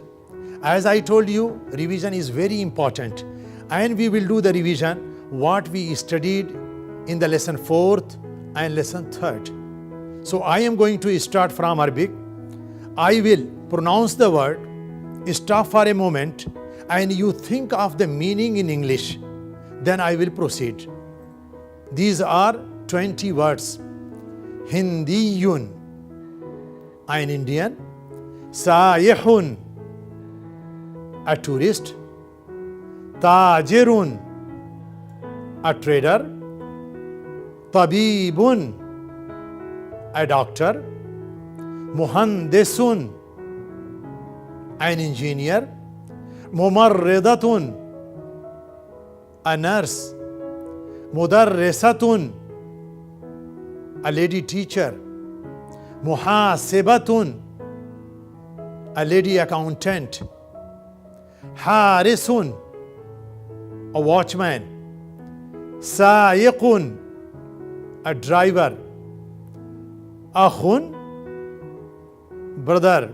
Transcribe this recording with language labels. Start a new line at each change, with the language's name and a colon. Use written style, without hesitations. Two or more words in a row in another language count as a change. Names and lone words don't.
English: As I told you, revision is very important, and we will do the revision what we studied in the lesson 4th and lesson 3rd. So I am going to start from Arabic. I will pronounce the word, stop for a moment, and you think of the meaning in English. Then I will proceed. These are 20 words. Hindiyun, an Indian. Sayihun, a tourist. Tajirun, a trader. Tabibun, a doctor. Muhandisun, an engineer. Mumarridatun, a nurse. Mudarrisatun, a lady teacher. Muhasibatun, a lady accountant. Harisun, a watchman. Sayiqun, a driver. Akhun, brother.